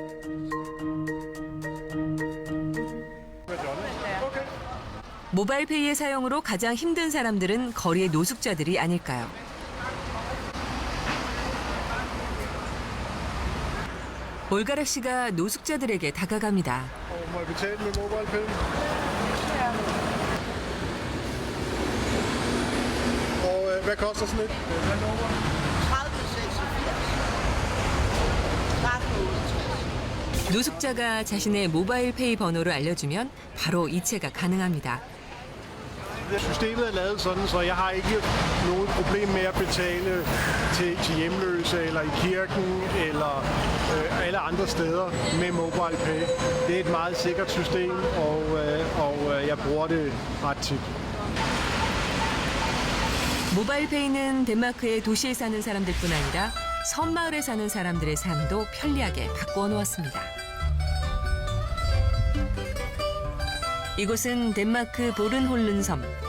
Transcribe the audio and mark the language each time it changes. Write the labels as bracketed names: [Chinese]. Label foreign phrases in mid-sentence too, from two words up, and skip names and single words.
[Korean] 모바일페이의 사용으로 가장 힘든 사람들은 거리의 노숙자들이 아닐까요? 올가락 씨가 노숙자들에게 다가갑니다. [Danish] Må jeg betale med MobilePay? Og hvad koster sådan et? [Korean] 노숙자가 자신의 모바일페이 번호를 알려주면 바로 이체가 가능합니다. [Danish] Systemet er lavet sådan, så jeg har ikke noget problem med at betale til hjemløse eller i kirken eller alle andre steder med MobilePay. Det er et meget sikkert system, og jeg bruger det ret tit. [Korean] 모바일페이는 덴마크의 도시에 사는 사람들뿐 아니라 섬마을에 사는 사람들의 삶도 편리하게 바꾸어 놓았습니다. 이곳은 덴마크 보른홀른 섬.